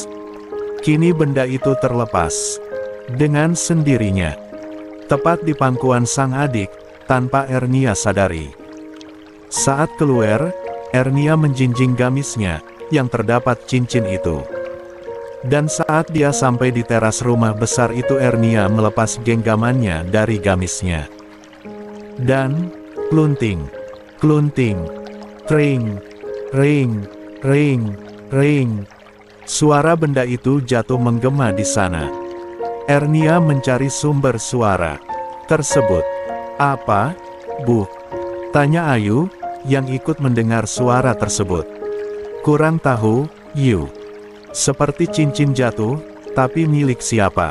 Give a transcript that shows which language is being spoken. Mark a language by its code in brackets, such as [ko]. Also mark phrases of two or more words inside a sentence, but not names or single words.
[id] Kini benda itu terlepas dengan sendirinya, tepat di pangkuan sang adik, tanpa Ernia sadari. Saat keluar, Ernia menjinjing gamisnya, yang terdapat cincin itu. Dan saat dia sampai di teras rumah besar itu, Ernia melepas genggamannya dari gamisnya. Dan, klunting, klunting, ring, ring, ring, ring. Suara benda itu jatuh menggema di sana. Ernia mencari sumber suara tersebut. "Apa, Bu?" tanya Ayu, yang ikut mendengar suara tersebut. "Kurang tahu, Yu. Seperti cincin jatuh, tapi milik siapa?"